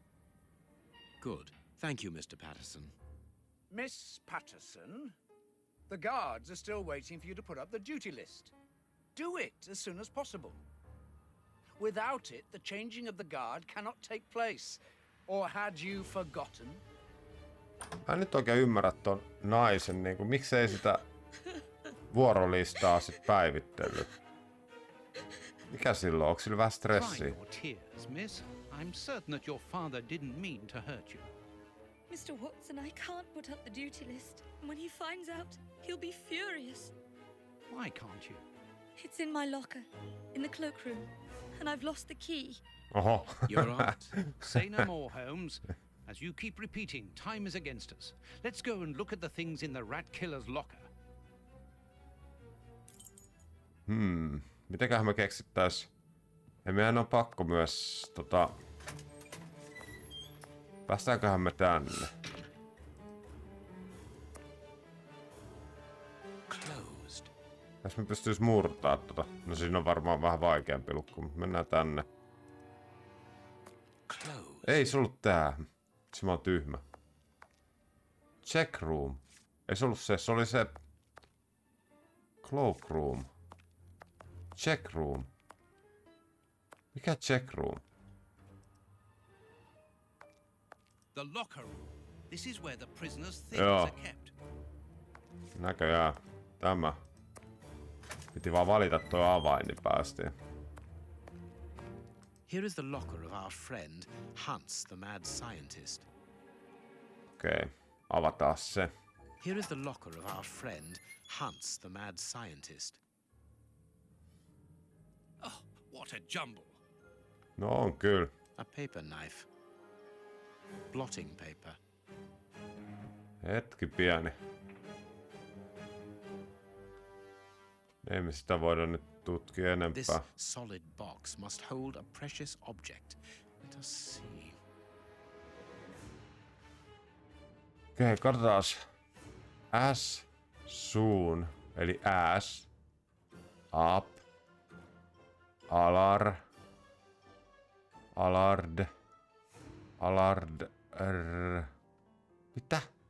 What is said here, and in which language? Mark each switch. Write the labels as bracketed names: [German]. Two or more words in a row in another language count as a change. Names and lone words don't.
[English] Good. Thank you, Mr. Patterson. Miss Patterson, the guards are still waiting for you to put up the duty list. Do it as soon as possible. Without it, the changing of the guard cannot take place. Or had you forgotten? [Finnish] Mä en nyt oikein ymmärrä ton naisen, niinku miksei sitä vuorolistaa sit päivittellyt. Mikä silloin? Onko sillä vähän [English] Dry [Finnish] stressiä? [English] your tears, miss. I'm certain that your father didn't mean to hurt you. Mr. Watson, I can't put up the duty list. And when he finds out, he'll be furious. Why can't you? It's in my locker, in the cloakroom, and I've lost the key. [Finnish] Oho. [English] You're right. Say no more, Holmes. As you keep repeating, time is against us. Let's go and look at the things in the rat killer's locker. [Finnish] Mitenköhän me keksittäis? Ei meidän on pakko myös päästäänköhän me tänne? [English] Closed. [Finnish] Jos me pystyis murtaa No siinä on varmaan vähän vaikeampi lukku, mutta mennään tänne. [English] Closed. [Finnish] Ei se ollut tää. Se mä oon tyhmä. [English] Check room. [Finnish] Ei se ollut se oli se [English] cloak room. Check room. Mikä check room? The locker room. This is where the prisoners' things [Finnish] Joo. [English] are kept. [Finnish] Näköjään. Tämä. Piti vaan valita tuo avain, niin päästiin. [English] Here is the locker of our friend, Hans, the mad scientist. [Finnish] Okei, avataan se. [English] Here is the locker of our friend, Hans, the mad scientist. Oh, what a jumble. [Finnish] No on kyllä. [English] A paper knife. Blotting paper. [Finnish] Hetki pieni. Ei me sitä voida nyt tutkia [English] This [Finnish] enempää. [English] solid box must hold a precious object. Let us see. [Finnish] Okei, katsotaan. S, soon, eli S, up, alar, alard, alard, mitä?